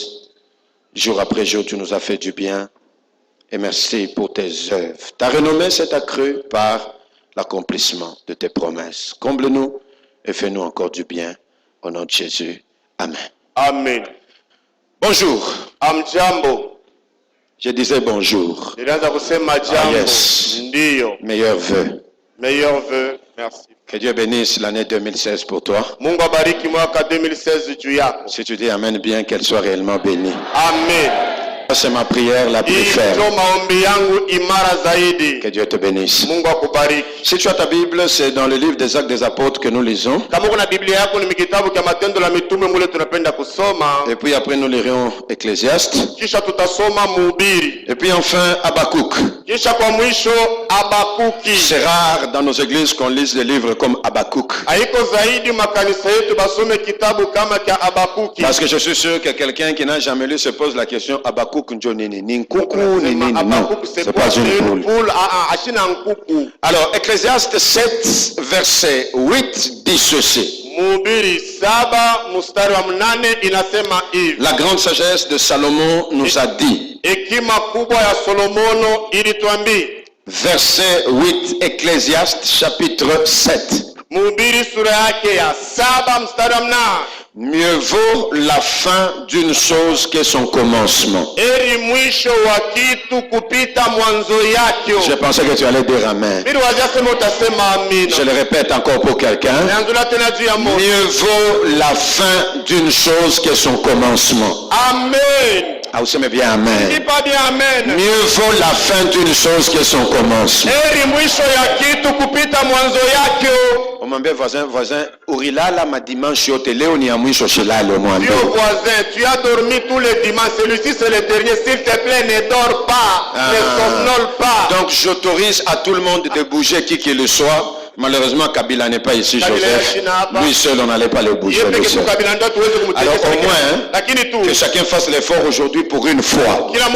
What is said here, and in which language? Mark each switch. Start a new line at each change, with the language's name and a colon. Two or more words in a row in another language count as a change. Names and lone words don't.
French: Jour après jour, tu nous as fait du bien. Et merci pour tes œuvres. Ta renommée s'est accrue par l'accomplissement de tes promesses. Comble-nous et fais-nous encore du bien. Au nom de Jésus. Amen. Amen. Bonjour.
Swahili: Amjambo.
French: Je disais bonjour.
Swahili: Nilianza kusema jambo.
English: Yes.
Swahili: Ndiyo.
French: Meilleurs vœux. Meilleurs vœux. Merci. Que Dieu bénisse l'année 2016 pour toi.
Swahili: Mungu abariki mwaka 2016 juu yako.
French: Si tu dis Amen bien, qu'elle soit réellement bénie. Amen. C'est ma prière la plus ferme.
Swahili: Ndio maombi yangu imara zaidi.
French: Que Dieu te bénisse.
Swahili: Mungu akubariki.
French: Si tu as ta Bible, c'est dans le livre des Actes des Apôtres que nous lisons.
Swahili: Kama kuna Biblia yako ni kitabu cha Matendo la Mitume mule tunapenda kusoma.
French: Et puis après nous lirons Ecclésiaste.
Swahili: Kisha tutasoma Mhubiri.
French: Et puis enfin Habakkuk.
Swahili: Kisha kwa mwisho Habakuki.
French: C'est rare dans nos églises qu'on lise des livres comme Habakkuk.
Swahili: Haiko zaidi makanisa yetu basome kitabu kama cha Habakuki.
French: Parce que je suis sûr que quelqu'un qui n'a jamais lu se pose la question Habakkuk
Swahili: njo nini? Ni nkuku ni nini?
French: Non, c'est pas une poule. Alors Ecclésiaste 7 verset 8 dit ceci.
Swahili: Mhubiri 7 mstari wa 8 inasema hivi.
French: La grande sagesse de Salomon nous a dit.
Swahili: Hekima kubwa ya Solomono ilituambia.
French: Verset 8, Ecclésiaste chapitre 7.
Swahili: Mhubiri sura yake ya 7 mstari wa 8.
French: Mieux vaut la fin d'une chose que son commencement.
Swahili: Heri mwisho wa kitu kupita mwanzo yake.
French: Je pensais que tu allais dire amen.
Swahili: Mimi wajasema utasema amina.
French: Je le répète encore pour quelqu'un. Mieux vaut la fin d'une chose que son commencement. Amen. Ah, vous aimez bien amen. Dis pas bien amen. Mieux vaut la fin d'une chose que son commencement.
Swahili: Heri mwisho ya kitu kupita mwanzo yake. Omwambie voisin, urilala ma dimanche yote leo ni ya mwisho shilale omwambie.
French: Dieu voisin, tu as dormi tous les dimanches, celui-ci c'est le dernier, s'il te plaît ne dors pas, ne somnole pas. Donc j'autorise à tout le monde de bouger qui qu'il le soit. Malheureusement, Kabila n'est pas ici, Joseph. Lui seul, on n'allait pas le bouger. Alors au moins, que chacun fasse l'effort aujourd'hui pour une fois.